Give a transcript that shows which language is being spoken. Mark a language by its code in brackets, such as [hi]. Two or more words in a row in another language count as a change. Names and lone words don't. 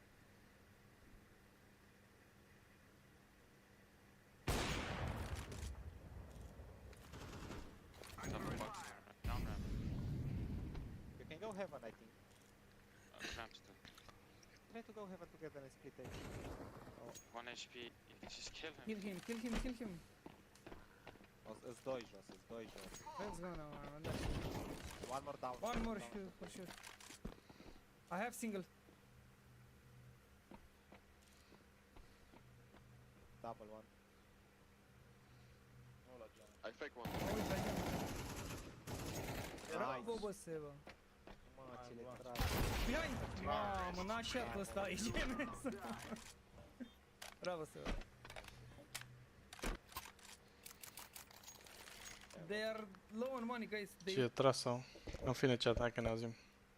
[en] Double box. Down ramp. You can go heaven, I think. Ramp still. Try to go heaven together and split it. 1 HP. You can just kill him. Kill him. [ro] Îți doi jos. [en] Let's go now, man. One more down. One more for sure. I have single. Double one. [ro] Nu la geam. [en] I fake one. [ro] Bravo, bă, Seba. Mă, ce le trag. Behind! Mamă, n-a shot ăsta aici. Bravo, Seba. [en] They are low on money, guys. [ro] Ce e tras sau? În fine, ce atacă ne auzim.